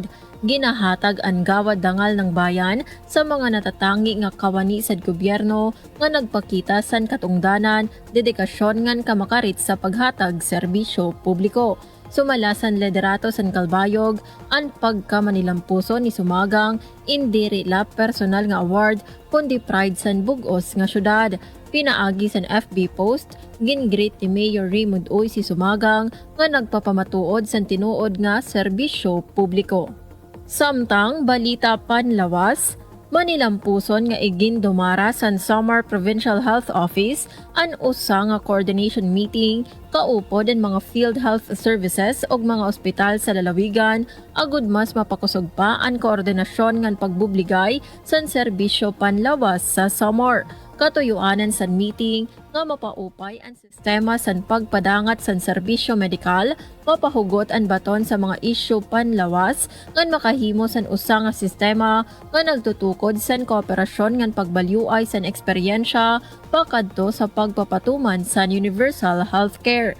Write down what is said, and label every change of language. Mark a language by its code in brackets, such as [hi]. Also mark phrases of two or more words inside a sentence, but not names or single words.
[war] Ginahatag ang Gawad Dangal ng Bayan sa mga natatangi nga kawani sa gobyerno nga nagpakita sa katungdanan, dedikasyon ngan kamakarit sa paghatag serbisyo publiko. Sumalasan liderato sa Calbayog ang pagkamanilampuso ni Sumagang indiri la personal nga award kundi pride sa bugos nga syudad. Pinaagi sa FB post, gingreet ni Mayor Raymond Uy si Sumagang nga nagpapamatuod sa tinuod nga serbisyo publiko. Samtang balita panlawas, manilampuson nga igin dumara sa Samar Provincial Health Office an usa nga [en] coordination meeting [war] kaupod ang mga [en] field health services [war] ug mga ospital sa lalawigan agud mas mapakusog pa ang koordinasyon ngan pagbubligay sa serbisyo panlawas sa Samar. Katuyuanan sa meeting nga mapaupay ang sistema sa pagpadangat sa serbisyo medikal, mapahugot ang baton sa mga isyu panlawas, ngan makahimo sa usa nga sistema nga nagtutukod sa kooperasyon ngan pagbalyuay sa eksperyensya pakadto sa pagpapatuman sa [en] universal healthcare.